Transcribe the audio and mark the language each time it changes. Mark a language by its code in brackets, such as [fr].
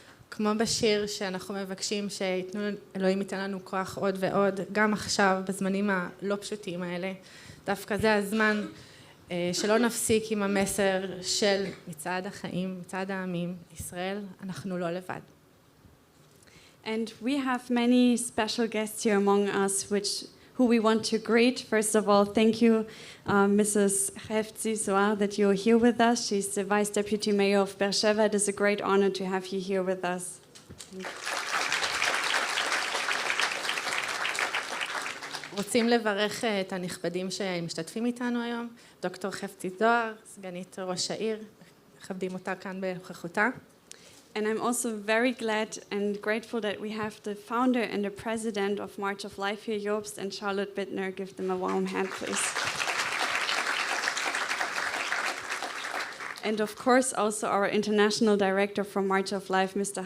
[he] כמו בשיר שאנחנו מבקשים שאלוהים ייתן לנו כוח עוד ועוד, גם עכשיו, בזמנים הלא פשוטים האלה, דווקא זה הזמן שלא נפסיק עם המסר של מצעד החיים, מצעד העמים, ישראל, אנחנו לא לבד. [en] And we have many special guests here among us, who we want to greet. First of all, thank you, Mrs. Hefzi Zohar, that you're here with us. She's the Vice Deputy Mayor of Be'er Sheva. It is a great honor to have you here with us. [he] רוצים לברך את הנכבדים שמשתתפים איתנו היום. דוקטור חפצי זוהר, סגנית ראש העיר, מכבדים אותה כאן בנוכחותה. [en] And I'm also very glad and grateful that we have the founder and the president of March of Life here, Jobst and Charlotte Bittner. Give them a warm hand, please. And of course, also our international director from March of Life, Mr.